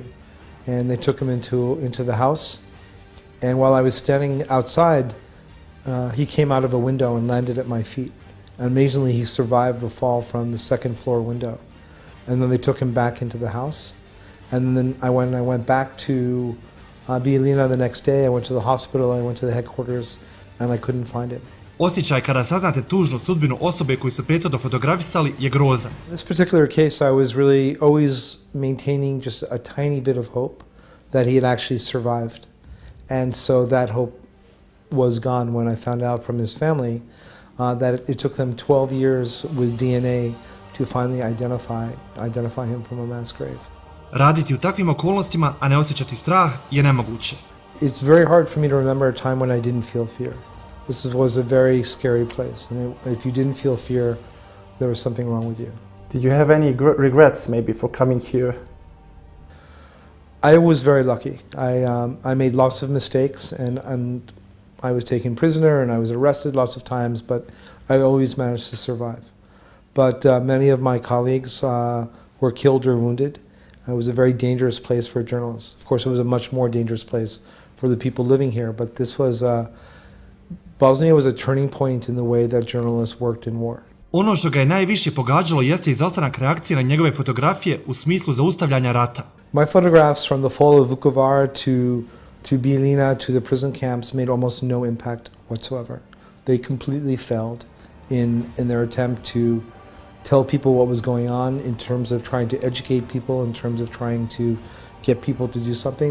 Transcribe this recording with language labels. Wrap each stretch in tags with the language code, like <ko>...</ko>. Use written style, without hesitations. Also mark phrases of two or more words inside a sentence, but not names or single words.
<en>And they took him into the house. And while I was standing outside, he came out of a window and landed at my feet. And amazingly, he survived the fall from the second floor window. And then they took him back into the house. And then I went back to Bijeljina the next day. I went to the hospital, I went to the headquarters, and I couldn't find him.</en> <bs>Osjećaj kada saznate tužnu sudbinu osobe koju su prethodno fotografisali je grozan.</bs> <en>In this particular case, I was really always maintaining just a tiny bit of hope that he had actually survived. And so that hope was gone when I found out from his family that it took them 12 years with DNA to finally identify him from a mass grave.</en> <bs>Raditi u takvim okolnostima, a ne osjećati strah, je nemoguće.</bs> <en>It's very hard for me to remember a time when I didn't feel fear. This was a very scary place, and if you didn't feel fear, there was something wrong with you. Did you have any regrets maybe for coming here? I was very lucky. I made lots of mistakes, and I was taken prisoner, and I was arrested lots of times, but I always managed to survive. But many of my colleagues were killed or wounded. It was a very dangerous place for journalists. Of course, it was a much more dangerous place for the people living here, but this was Bosnia was a turning point in the way that journalists worked in war.</en> <bs>Ono što ga je najviše pogađalo jeste izostanak reakcije na njegove fotografije u smislu zaustavljanja rata.</bs> <en>My photographs from the fall of Vukovar to Bijeljina to the prison camps made almost no impact whatsoever. They completely failed in their attempt to tell people what was going on in terms of trying to educate people, in terms of trying to get people to do something.</en>